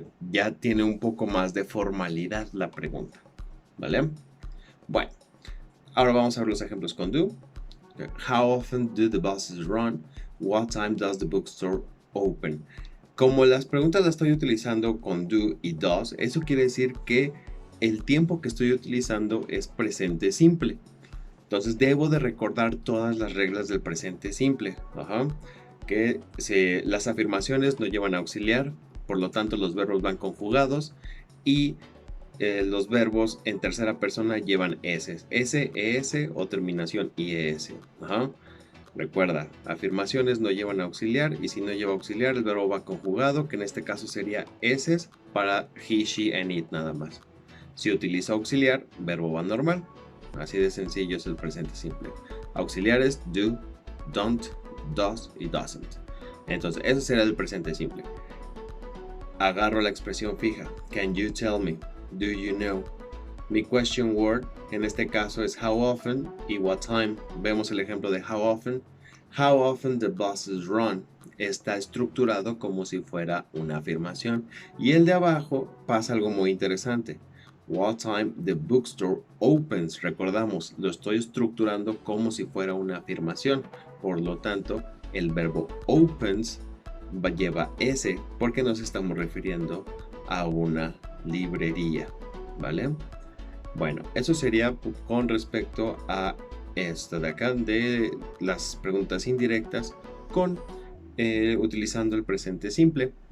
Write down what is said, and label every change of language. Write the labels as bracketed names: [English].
[Spanish] Ya tiene un poco más de formalidad la pregunta, ¿vale? Bueno, ahora vamos a ver los ejemplos con do. [English] How often do the buses run? What time does the bookstore open? [Spanish] Como las preguntas las estoy utilizando con do y does, eso quiere decir que el tiempo que estoy utilizando es presente simple. Entonces debo de recordar todas las reglas del presente simple. Que las afirmaciones no llevan auxiliar, por lo tanto los verbos van conjugados y los verbos en tercera persona llevan s, es o terminación ies. Recuerda, afirmaciones no llevan auxiliar y si no lleva auxiliar el verbo va conjugado, que en este caso sería s para [English] he, she and it [Spanish] nada más. Si utiliza auxiliar, verbo va normal. Así de sencillo es el presente simple. Auxiliares do, don't, does y doesn't. Entonces, eso será el presente simple. Agarro la expresión fija. [English] Can you tell me? Do you know? [Spanish] Mi question word en este caso es [English] how often [Spanish] y [English] what time. [Spanish] Vemos el ejemplo de how often. [English] How often the buses run [Spanish] está estructurado como si fuera una afirmación. Y el de abajo pasa algo muy interesante. [English] What time the bookstore opens. [Spanish] Recordamos, lo estoy estructurando como si fuera una afirmación. Por lo tanto, el verbo opens lleva S porque nos estamos refiriendo a una librería. ¿Vale? Bueno, eso sería con respecto a esto de acá, de las preguntas indirectas con utilizando el presente simple.